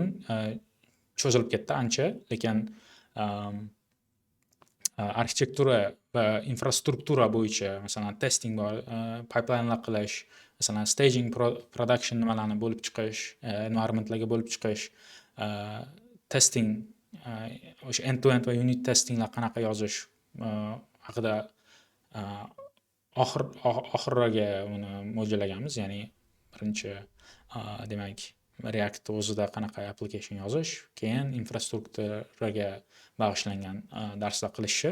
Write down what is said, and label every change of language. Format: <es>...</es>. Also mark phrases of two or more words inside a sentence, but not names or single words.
<uz>Cho'zilib ketdi ancha, lekin arxitektura va infrastruktura bo'yicha, masalan, testing bor, pipelinelar qilish, masalan, staging, production nimalarni bo'lib chiqish, environmentlarga bo'lib chiqish, testing, o'sha end-to-end va</uz> <en>unit testinglar</en> <uz>qanaqa yozish haqida oxiriga uni mo'ljallaganmiz. Ya'ni birinchi demak React o'zida qanaqa application yozish, keyin infrastrukturaga bag'ishlangan darslar qilishni.</uz>